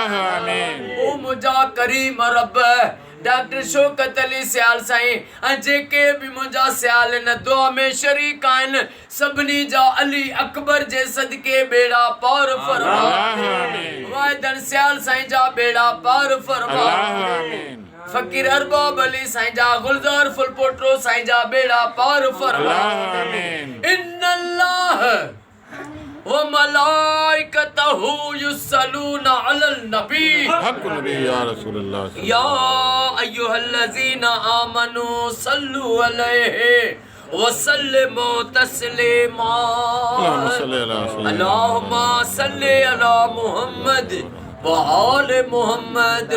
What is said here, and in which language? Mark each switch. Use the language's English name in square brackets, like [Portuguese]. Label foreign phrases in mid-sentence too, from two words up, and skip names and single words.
[Sindhi] ओ मुंहिंजा करीम रब डॉक्टर शौकत अली सियाल साईं ऐं जेके भी मुंहिंजा सियाल इन दुआ में शरीक आहिनि सभिनी जा अली अकबर जे सदके बेड़ा पार फरमा। वाहिदन सियाल साईं जा बेड़ा पार फरमा। फकीर अरबाब अली साईं जा, गुलजार फुलपोटरो साईं जा बेड़ा पार फरमा। [Arabic] إن الله وملائكته يصلون على النبي حق نبي يا رسول الله يا أيها الذين آمنوا صلوا عليه وسلموا تسليما. اللهم صل على محمد وآل محمد.